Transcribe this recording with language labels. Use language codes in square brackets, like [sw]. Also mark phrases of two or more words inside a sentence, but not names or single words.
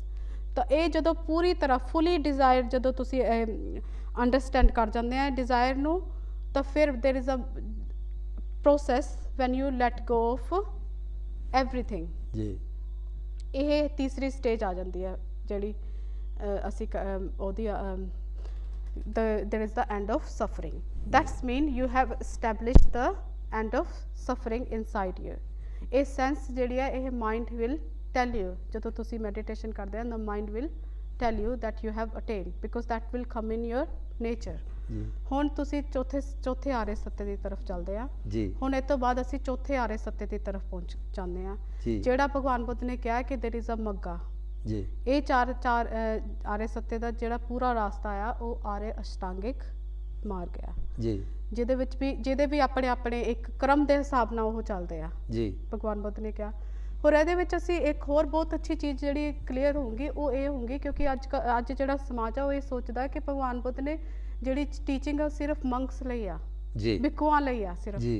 [pa] ਤਾਂ ਇਹ ਜਦੋਂ ਪੂਰੀ ਤਰ੍ਹਾਂ [en] fully desire [pa] ਜਦੋਂ ਤੁਸੀਂ ਅੰਡਰਸਟੈਂਡ ਕਰ ਜਾਂਦੇ ਆ ਡਿਜ਼ਾਇਰ ਨੂੰ, ਤਾਂ ਫਿਰ [en] there is a process when you let go of everything [pa] ਜੀ। ਇਹ ਤੀਸਰੀ ਸਟੇਜ ਆ ਜਾਂਦੀ ਹੈ ਜਿਹੜੀ ਅਸੀਂ ਉਹਦੀ [en] there is the end of suffering. That's mean you have established the end of suffering inside you. [pa] ਇਹ sense ਜਿਹੜੀ ਹੈ ਇਹ [en] mind will tell you, [pa] ਜਦੋਂ ਤੁਸੀਂ [en] meditation [pa] ਕਰਦੇ ਹੋ [en] the mind will tell you that you have attained, because that will come in your nature. [pa] ਹੁਣ ਤੁਸੀਂ ਚੌਥੇ ਆਰੇ ਸੱਤੇ ਦੀ ਤਰਫ ਚੱਲਦੇ ਆ ਜੀ। ਹੁਣ ਇਹ ਤੋਂ ਬਾਅਦ ਅਸੀਂ ਚੌਥੇ ਆਰੇ ਸੱਤੇ ਦੀ ਤਰਫ ਪਹੁੰਚ ਜਾਂਦੇ ਆ, ਜਿਹੜਾ ਭਗਵਾਨ ਬੁੱਧ ਨੇ ਕਿਹਾ ਕਿ [en] there is a [pa] ਮੱਗਾ ਜੀ। ਇਹ ਚਾਰ ਆਰੇ ਸੱਤੇ ਦਾ ਜਿਹੜਾ ਪੂਰਾ ਰਾਸਤਾ ਆ ਉਹ ਆਰੇ ਅਸ਼ਟਾਂਗਿਕ ਮਾਰਗ ਆ ਜੀ, ਜਿਹਦੇ ਵੀ ਆਪਣੇ ਇੱਕ ਕ੍ਰਮ ਦੇ ਹਿਸਾਬ ਨਾਲ ਉਹ ਚੱਲਦੇ ਆ ਜੀ, ਭਗਵਾਨ ਬੁੱਧ ਨੇ ਕਿਹਾ। ਹੋਰ ਇਹਦੇ ਵਿੱਚ ਅਸੀਂ ਇੱਕ ਹੋਰ ਬਹੁਤ ਅੱਛੀ ਚੀਜ਼ ਜਿਹੜੀ ਕਲੀਅਰ ਹੋਊਗੀ ਉਹ ਇਹ ਹੋਊਗੀ, ਕਿਉਂਕਿ ਅੱਜ ਜਿਹੜਾ ਸਮਾਜ ਆ ਉਹ ਇਹ ਸੋਚਦਾ ਕਿ ਭਗਵਾਨ ਬੁੱਧ ਨੇ ਜਿਹੜੀ ਟੀਚਿੰਗ ਆ ਸਿਰਫ ਮੰਕਸ ਲਈ ਆ ਜੀ, ਭਿੱਖੂਆਂ ਲਈ ਆ ਸਿਰਫ ਜੀ।